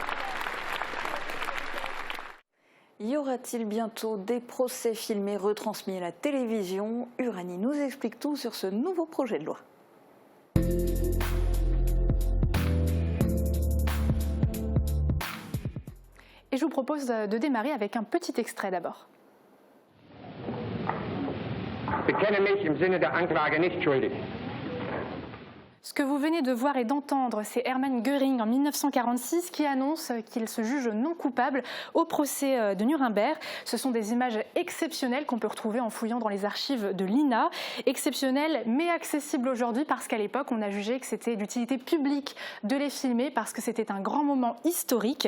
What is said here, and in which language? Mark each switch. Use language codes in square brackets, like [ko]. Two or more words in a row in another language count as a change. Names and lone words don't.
[fr] Y aura-t-il bientôt des procès filmés retransmis à la télévision? Uranie nous explique tout sur ce nouveau projet de loi. Et je vous propose de démarrer avec un petit extrait d'abord. [de] Bekenne mich im Sinne der Anklage nicht schuldig. [fr] Ce que vous venez de voir et d'entendre, c'est Hermann Göring en 1946 qui annonce qu'il se juge non coupable au procès de Nuremberg. Ce sont des images exceptionnelles qu'on peut retrouver en fouillant dans les archives de l'INA. Exceptionnelles mais accessibles aujourd'hui parce qu'à l'époque, on a jugé que c'était d'utilité publique de les filmer parce que c'était un grand moment historique.